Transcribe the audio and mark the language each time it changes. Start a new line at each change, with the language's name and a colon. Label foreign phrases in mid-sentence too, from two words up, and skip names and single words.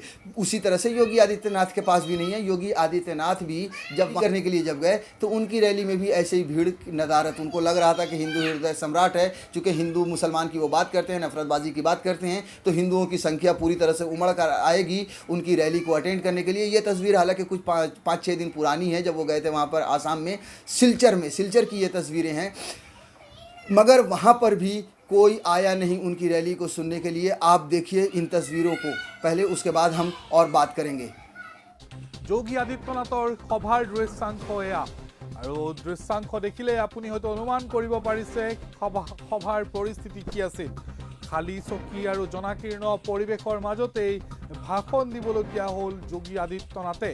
Hindi: उसी तरह से योगी आदित्यनाथ के पास भी नहीं है। योगी आदित्यनाथ भी जब करने के लिए जब गए तो उनकी रैली में भी ऐसे ही भीड़ नदारत, उनको लग रहा था कि हिंदू हृदय सम्राट है, चूँकि हिंदू मुसलमान की वो बात करते हैं, नफरतबाजी की बात करते हैं, तो हिंदुओं की संख्या पूरी तरह से उमड़ कर आएगी उनकी रैली को अटेंड करने के लिए। ये तस्वीर हालांकि कुछ 5-6 दिन पुरानी है, जब वो गए थे वहाँ पर आसाम में सिलचर की ये तस्वीरें हैं, मगर वहाँ पर भी कोई आया नहीं उनकी रैली को सुनने के लिए। आप देखिए इन तस्वीरों को पहले, उसके बाद हम और बात करेंगे।
Assamese: যোগী আদিত্যনাথৰ সভাৰ দৃশ্যাংশ এয়া, আৰু দৃশ্যাংশ দেখিলে আপুনি হয়তো অনুমান কৰিব পাৰিছে সভাৰ পৰিস্থিতি কি আছিল। খালী চকী আৰু জনাকীৰ্ণ পৰিৱেশৰ মাজতেই ভাষণ দিবলগীয়া হ'ল যোগী আদিত্যনাথে।